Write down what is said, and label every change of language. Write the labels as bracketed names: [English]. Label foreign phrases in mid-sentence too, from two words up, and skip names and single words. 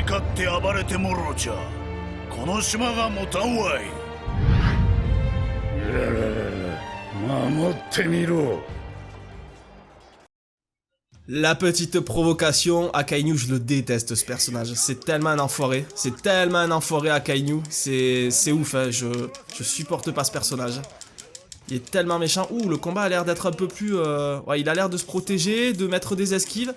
[Japanese] って暴れてもろうちゃこの島が持たんわい。守ってみろ。 [French] La petite provocation, Akainu, je le déteste ce personnage, c'est tellement un enfoiré, Akainu, c'est ouf, hein. Je supporte pas ce personnage. Il est tellement méchant. Ouh, le combat a l'air d'être un peu plus... Ouais, il a l'air de se protéger, de mettre des esquives.